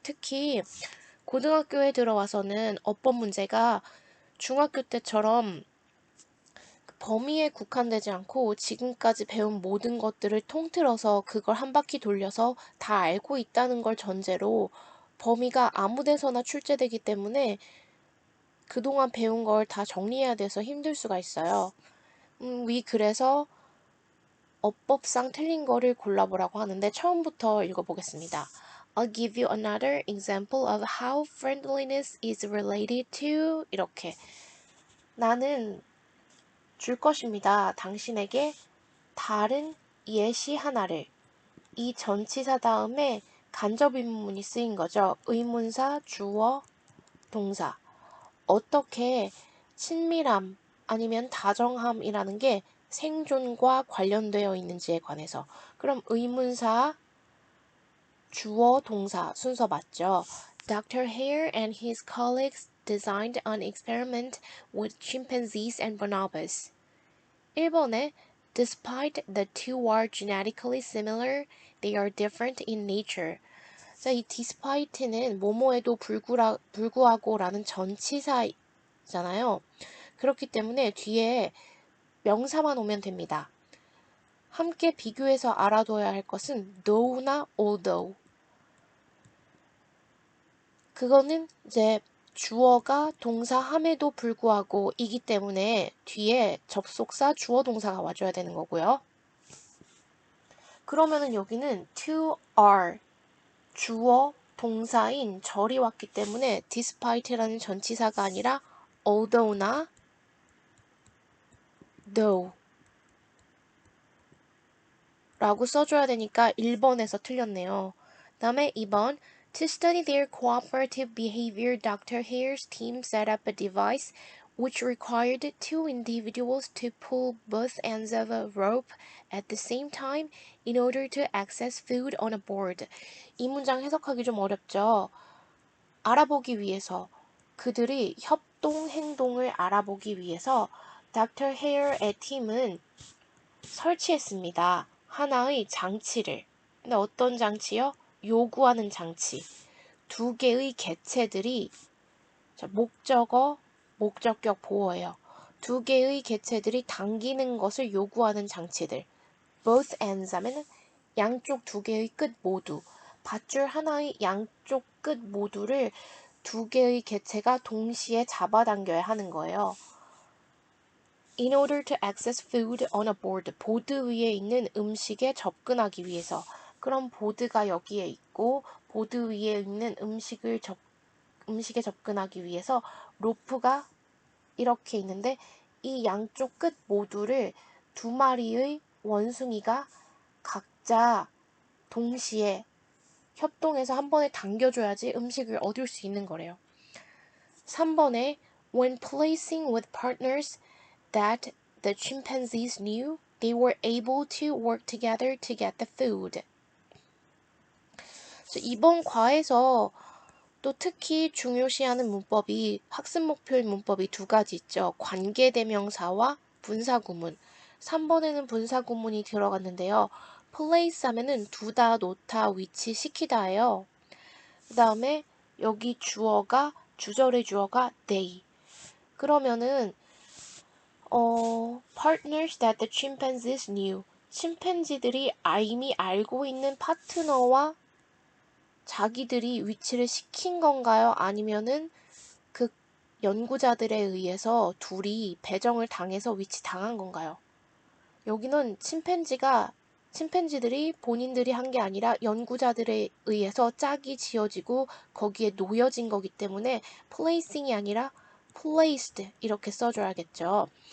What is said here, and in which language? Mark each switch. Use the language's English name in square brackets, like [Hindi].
[Korean] 특히 고등학교에 들어와서는 어법 문제가 중학교 때처럼 범위에 국한되지 않고 지금까지 배운 모든 것들을 통틀어서 그걸 한 바퀴 돌려서 다 알고 있다는 걸 전제로 범위가 아무 데서나 출제되기 때문에 그동안 배운 걸 다 정리해야 돼서 힘들 수가 있어요. 그래서 어법상 틀린 거를 골라보라고 하는데 처음부터 읽어보겠습니다. [English] I'll give you another example of how friendliness is related to [Korean] 이렇게 나는 줄 것입니다. 당신에게 다른 예시 하나를 이 전치사 다음에 간접 의문문이 쓰인 거죠. 의문사, 주어, 동사. 어떻게 친밀함 아니면 다정함이라는 게 생존과 관련되어 있는지에 관해서. 그럼 의문사, 주어, 동사 순서 맞죠? [English] Dr. Hare and his colleagues designed an experiment with chimpanzees and bonobos. [Korean] 1번에 [English] Despite the two are genetically similar, they are different in nature. [Korean] 자, 이 despite는 뭐뭐에도 불구하고라는 전치사 동사잖아요. 그렇기 때문에 뒤에 명사만 오면 됩니다. 함께 비교해서 알아둬야 할 것은 though나 although. 그거는 이제 주어가 동사함에도 불구하고 이기 때문에 뒤에 접속사 주어 동사가 와줘야 되는 거고요. 그러면은 여기는 to are 주어 동사인 절이 왔기 때문에 despite라는 전치사가 아니라 although나 though 라고 써줘야 되니까 1번에서 틀렸네요. 다음에 2번 [English] To study their cooperative behavior, Dr. Hare's team set up a device which required two individuals to pull both ends of a rope at the same time in order to access food on a board. [Korean] 이 문장 해석하기 좀 어렵죠? 알아보기 위해서 그들이 협동 행동을 알아보기 위해서 Dr. Hare의 팀은 설치했습니다. 하나의 장치를. 근데 어떤 장치요? 요구하는 장치. 두 개의 개체들이 목적어, 목적격 보어예요. 두 개의 개체들이 당기는 것을 요구하는 장치들. both ends 하면 양쪽 두 개의 끝 모두. 밧줄 하나의 양쪽 끝 모두를 두 개의 개체가 동시에 잡아당겨야 하는 거예요. [English] In order to access food on a board. [Korean] 보드 위에 있는 음식에 접근하기 위해서. 그럼 보드가 여기에 있고 보드 위에 있는 음식에 접근하기 위해서 로프가 이렇게 있는데 이 양쪽 끝 모두를 두 마리의 원숭이가 각자 동시에 협동해서 한 번에 당겨줘야지 음식을 얻을 수 있는 거래요. [English] 3번에 When placing with partners that the chimpanzees knew, they were able to work together to get the food. [Korean] 이번 과에서 또 특히 중요시하는 문법이 학습 목표인 문법이 두 가지 있죠. 관계대명사와 분사구문. 3번에는 분사구문이 들어갔는데요. place 하면은 두다, 놓다, 위치, 시키다예요. 그 다음에 여기 주절의 주어가 they. [English] 그러면은 partners that the chimpanzees knew. [Korean] 침팬지들이 이미 알고 있는 파트너와 자기들이 위치를 시킨 건가요? 아니면은 그 연구자들에 의해서 둘이 배정을 당해서 위치 당한 건가요? 여기는 침팬지들이 본인들이 한 게 아니라 연구자들에 의해서 짝이 지어지고 거기에 놓여진 거기 때문에 placing이 아니라 placed 이렇게 써줘야겠죠.